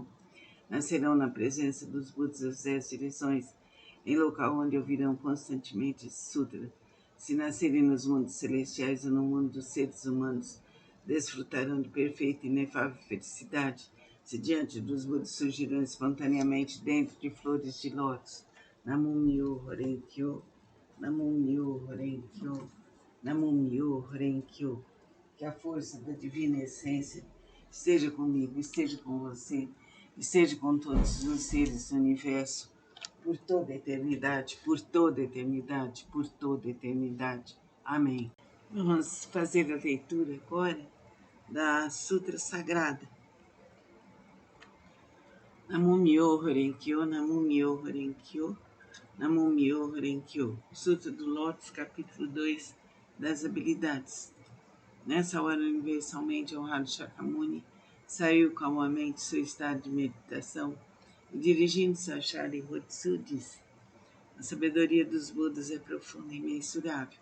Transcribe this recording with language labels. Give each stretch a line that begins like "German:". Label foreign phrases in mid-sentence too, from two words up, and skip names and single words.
Portuguese: Nascerão na presença dos Budas das 10 direções, em local onde ouvirão constantemente esse sutra. Se nascerem nos mundos celestiais ou no mundo dos seres humanos, desfrutarão de perfeita e inefável felicidade, se diante dos Budas surgirão espontaneamente dentro de flores de lótus.
Japanese: 南無妙法蓮華経、南無妙法蓮華経、南無妙法蓮華経.
Portuguese: Que a força da divina essência esteja comigo, esteja com você, esteja com todos os seres do universo, por toda a eternidade, por toda a eternidade, por toda a eternidade. Amém. Vamos fazer a leitura agora da Sutra Sagrada.
Japanese: 南無妙法蓮華経、南無妙法蓮華経、南無妙法蓮華経.
Portuguese: Sutra do Lótus, capítulo 2, das habilidades. Nessa hora, universalmente honrado Shakyamuni saiu calmamente do seu estado de meditação e, dirigindo-se a Sharihatsu, disse: a sabedoria dos Budas é profunda e imensurável.